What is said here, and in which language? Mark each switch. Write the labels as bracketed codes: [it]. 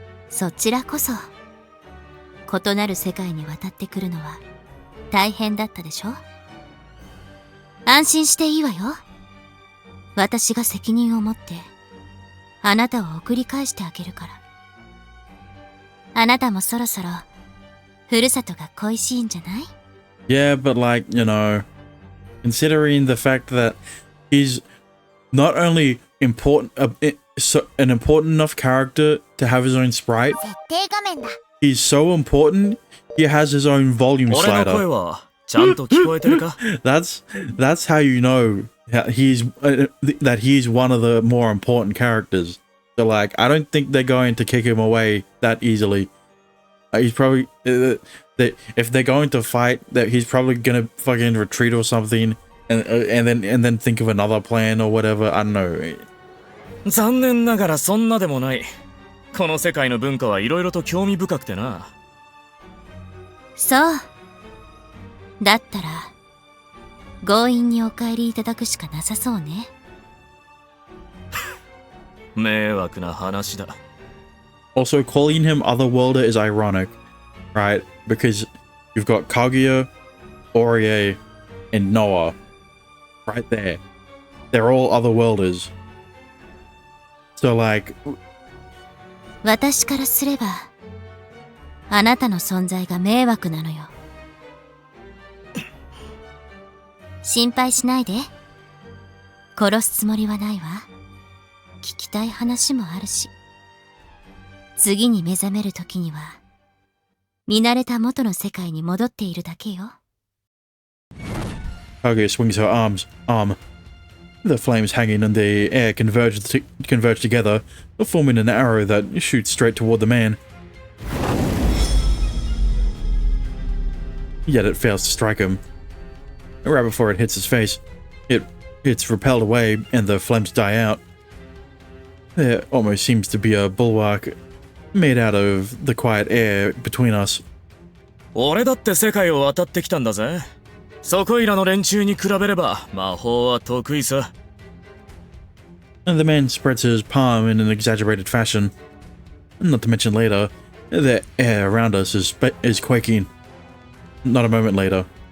[ja] そちらこそ異なる世界に渡ってくるのは大変だったでしょ。安心していいわよ。私が責任を持ってあなたを送り返してあげるから。あなたもそろそろふるさとが恋しいんじゃない？ [en] Yeah, but like, you know, considering the fact that he's not only important, an important enough character to have his own sprite, [ja] 設定画面だ。 [en] he's so important, he has his own volume [ja] 俺の声 [en] slider. [ja] はちゃんと聞こえてるか？ [en] That's how you know that he's one of the more important characters. So like, I don't think they're going to kick him away that easily. He's probably if they're going to fight, that he's probably gonna fucking retreat or something, and then think of another plan or whatever. I don't know. [ja] 残念ながらそんなでもない。この世界の文化はいろいろと興味深くてな。そう。だったら強引にお帰りいただくしかなさそうね。迷惑な話だ。 [en] Also, calling him Otherworlder is ironic, right? Because you've got Kaguya, Orie, and Noah right there. They're all Otherworlders. So like, [ja] 私からすればあなたの存在が迷惑なのよ。心配しないで。殺すつもりはないわ。聞きたい話もあるし。次に目覚める時には見慣れた元の世界に戻っているだけよ。 [en] Kaguya swings her arm. The flames hanging in the air converge together, forming an arrow that shoots straight toward the man. Yet it fails to strike him. Right before it hits his face, it's repelled away and the flames die out. There almost seems to be a bulwark made out of the quiet air between us. [ja] 俺だって世界を渡ってきたんだぜ。そこいらの連中に比べれば魔法は得意さ。 [en] And the man spreads his palm in an exaggerated fashion. Not to mention later, the air around us is quaking. Not a moment later.